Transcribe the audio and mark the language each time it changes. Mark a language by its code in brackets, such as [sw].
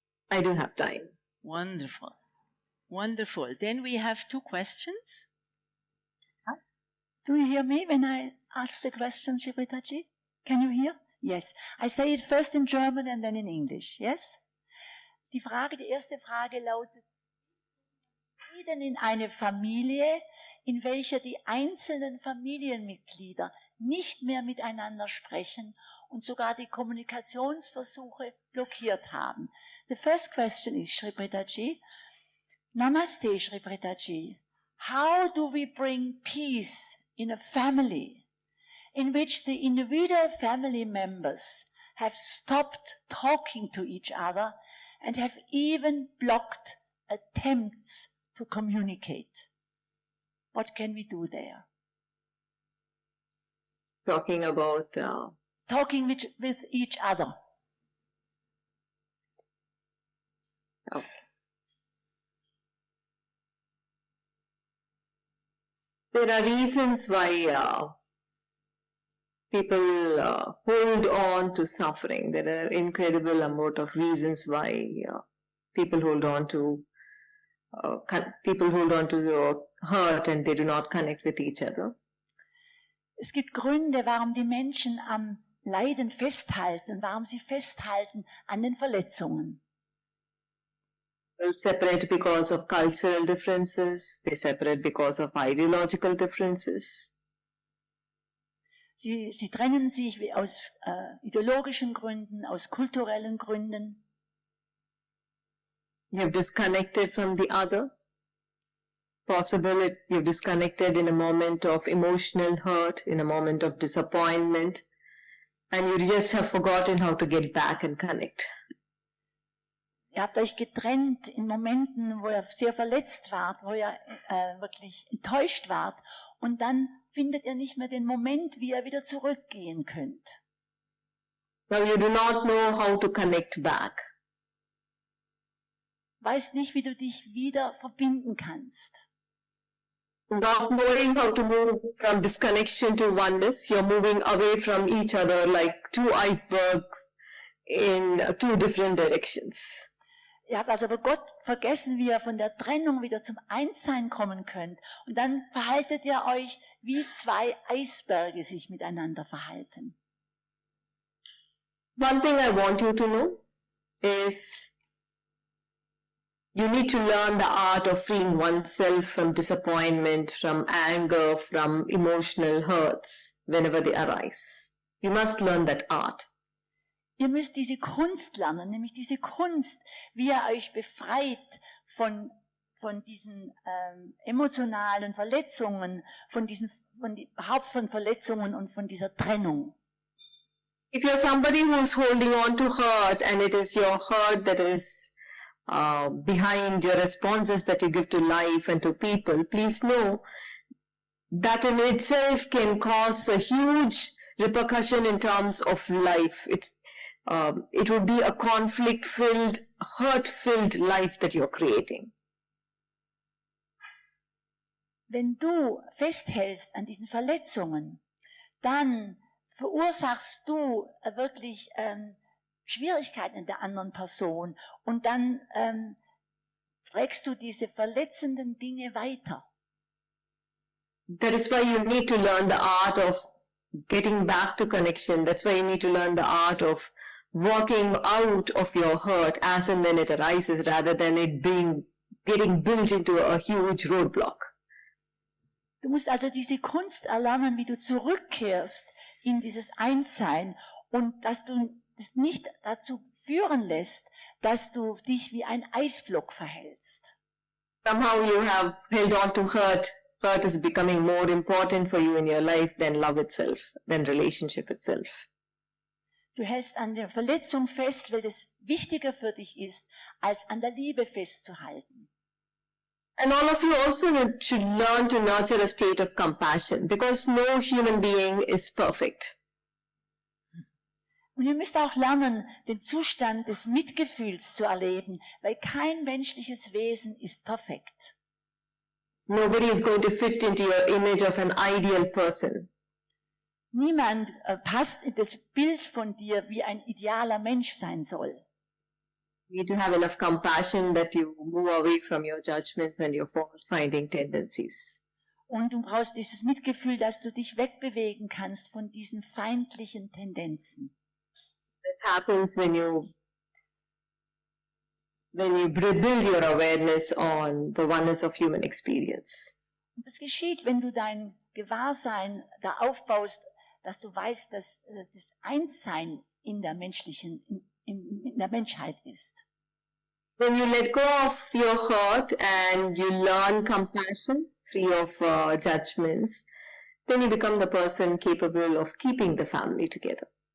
[en] I do have time. Wonderful. Wonderful. Then we have 2 questions. Do you hear me when I ask the question, Shri Preethaji? Can you hear? Yes. I say it first in German and then in English. Yes? [de] Die erste Frage lautet, Frieden in eine Familie, in welcher die einzelnen Familienmitglieder nicht mehr miteinander sprechen und sogar die Kommunikationsversuche blockiert haben. [en] The first question is, Shri Preethaji, Namaste, Shri Preethaji. How do we bring peace in a family in which the individual family members have stopped talking to each other and have even blocked attempts to communicate? What can we do there? Talking about... Talking with each other. Okay. There are reasons why people hold on to suffering. There are incredible amount of reasons why people hold on to the hurt and they do not connect with each other. [de] Es gibt Gründe, warum die Menschen am Leiden festhalten, warum sie festhalten an den Verletzungen. [en] They separate because of cultural differences. They separate because of ideological differences. [de] Sie trennen sich aus ideologischen Gründen, aus kulturellen Gründen. [en] You have disconnected from the other. Possible you've disconnected in a moment of emotional hurt, in a moment of disappointment, and you just have forgotten how to get back and connect. [de] Ihr habt euch getrennt in Momenten, wo ihr sehr verletzt wart, wo ihr wirklich enttäuscht wart, und dann findet ihr nicht mehr den Moment, wie ihr wieder zurückgehen könnt. [en] Now you do not know how to connect back. [de] Weißt nicht, wie du dich wieder verbinden kannst. [en] Not knowing how to move from disconnection to oneness, you're moving away from each other like 2 icebergs in 2 different directions. [de] Ihr habt also Gott vergessen, wie ihr von der Trennung wieder zum Einssein kommen könnt. Und dann verhaltet ihr euch, wie 2 Eisberge sich miteinander verhalten. [en] One thing I want you to know is you need to learn the art of freeing oneself from disappointment, from anger, from emotional hurts whenever they arise. You must learn that art. [de] Ihr müsst diese Kunst lernen, nämlich diese Kunst, wie ihr euch befreit von diesen emotionalen Verletzungen, überhaupt von Verletzungen und von dieser Trennung. [en] If you're somebody who's holding on to hurt and it is your hurt that is behind your responses that you give to life and to people, please know that in itself can cause a huge repercussion in terms of life. it would be a conflict-filled, hurt-filled life that you're creating. [de] Wenn du festhältst an diesen Verletzungen, dann verursachst du wirklich Schwierigkeiten in der anderen Person und dann trägst du diese verletzenden Dinge weiter. [en] That is why you need to learn the art of getting back to connection. That's why you need to learn the art of walking out of your hurt as and when it arises, rather than it getting built into a huge roadblock. [de] Du musst also diese Kunst erlernen, wie du zurückkehrst in dieses Einssein und dass du es nicht dazu führen lässt, dass du dich wie ein Eisblock verhältst. [en] Somehow you have held on to hurt. Hurt is becoming more important for you in your life than love itself, than relationship itself. [de] Du hältst an der Verletzung fest, weil es wichtiger für dich ist, als an der Liebe festzuhalten. [en] And all of you also should learn to nurture a state of compassion, because no human being is perfect. [de] Und ihr müsst auch lernen, den Zustand des Mitgefühls zu erleben, weil kein menschliches Wesen ist perfekt. [en] Nobody is going to fit into your image of an ideal person. [de] Niemand passt in das Bild von dir, wie ein idealer Mensch sein soll. [en] You need to have enough compassion that you move away from your judgments and your fault-finding tendencies. [de] Und du brauchst dieses Mitgefühl, dass du dich wegbewegen kannst von diesen feindlichen Tendenzen. [en] This happens when you build your awareness on the oneness of human experience. [de] Und das geschieht, wenn du dein Gewahrsein da aufbaust, dass du weißt, dass das Einssein in der menschlichen, in der Menschheit ist. [en] When you let go of your hurt and you learn compassion, free of judgments, then you become the person capable of keeping the family together.